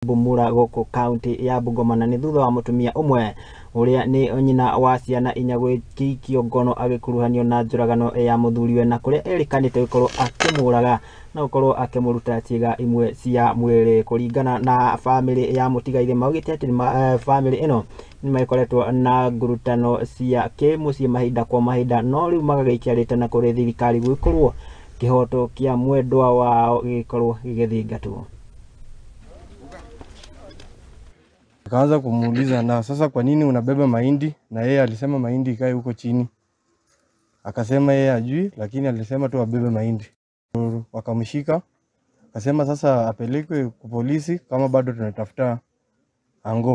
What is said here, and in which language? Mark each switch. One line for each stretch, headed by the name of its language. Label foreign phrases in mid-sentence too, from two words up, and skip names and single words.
Kikuyu: Bumura goko county ya Bungoma, na ni thutha wa mutumia umwe uria ni nyina wa ciana inya gwikikio ngono agikuruhanio na njuragano ya muthuriwe, na kuria erikanite gukorwo akimuraga na gukorwo akimuruta ciega imwe cia mwiri. Kuringana na family ya mutigaire maugite ati family ino ni maikoretwo na ngurutano cia kimucii mahinda kwa mahinda, no riu magagaikiarite na kuri thirikari gwikorwo kihoto kia mwendwa wao gikorwo gigithingatwo.
Swahili: Akaanza kumuuliza, na sasa kwa nini unabeba mahindi? Na yeye alisema mahindi ikae huko chini. Akasema yeye ajui, lakini alisema tu abebe mahindi. Wakamshika, akasema sasa apelekwe kwa polisi kama bado tunatafuta ango.